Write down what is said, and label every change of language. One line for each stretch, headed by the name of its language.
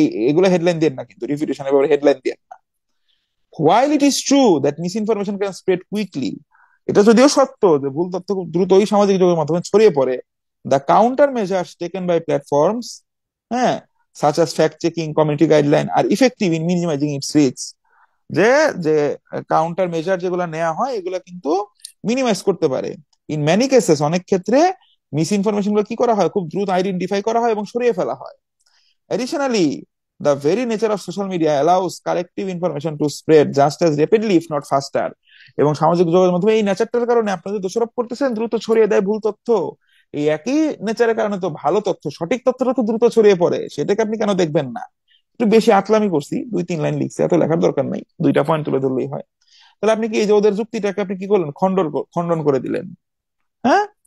Bangla: এগুলো headline then না, কিন্তু রিফিউটেশন এবার হেডলাইন দেন না।
English: while it is true that misinformation can spread quickly,
Bangla: এটা যদিও সত্য যে ভুল তথ্য খুব দ্রুতই সামাজিক যোগাযোগের মাধ্যমে ছড়িয়ে পড়ে,
English: The counter measures taken by platforms, হ্যাঁ, such as fact checking, community guideline are effective in minimising its risk.
Bangla: যে যে কাউন্টার মেজার যেগুলো নেওয়া হয়, এগুলো কিন্তু মিনিমাইজ করতে পারে।
English: in many cases,
Bangla: অনেক ক্ষেত্রে মিস ইনফরমেশন গুলো কি করা হয়, খুব দ্রুত আইডেন্টিফাই করা হয় এবং সরিয়ে ফেলা হয়।
English: Additionally, the very nature of social media allows collective information to spread just as rapidly, if not faster.
Bangla: এবং সামাজিক যোগাযোগের মাধ্যমে এই নেচারটার কারণে আপনারা যে দোষারোপ করতেছেন দ্রুত ছড়িয়ে দেয় ভুল তথ্য, এই একই নেচারের কারণে তো ভালো তথ্য, সঠিক তথ্যটা তো দ্রুত ছড়িয়ে পড়ে, সেটাকে আপনি কেন দেখবেন না? একটু বেশি আতলামি করছি, 2-3 লাইন লিখছি, এত লেখার দরকার নাই, 2টা পয়েন্ট তুলে ধরলেই হয়। তাহলে আপনি কি এই যে ওদের যুক্তিটাকে আপনি কি করলেন, খণ্ডন করে দিলেন, হ্যাঁ?